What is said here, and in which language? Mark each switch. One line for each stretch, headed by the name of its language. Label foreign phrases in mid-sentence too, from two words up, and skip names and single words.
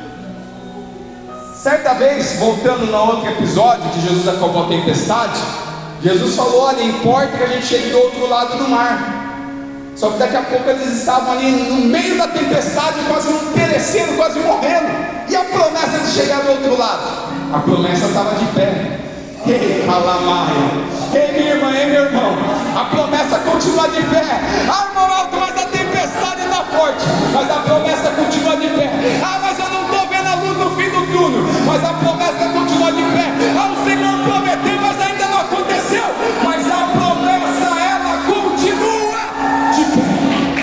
Portuguese: Certa vez, voltando no outro episódio que Jesus acalmou a tempestade, Jesus falou: olha, importa que a gente chegue do outro lado do mar. Só que daqui a pouco eles estavam ali no meio da tempestade, quase perecendo, quase morrendo. E a promessa de chegar do outro lado? A promessa estava de pé. Ei, calamaia. Ei, minha irmã, ei, meu irmão, a promessa continua de pé. Irmão alto, mas a tempestade está forte, mas a promessa continua de pé. Mas eu não estou vendo a luz no fim do túnel, mas a promessa continua de pé. O Senhor prometeu, mas ainda não aconteceu. Mas a promessa, ela continua de pé.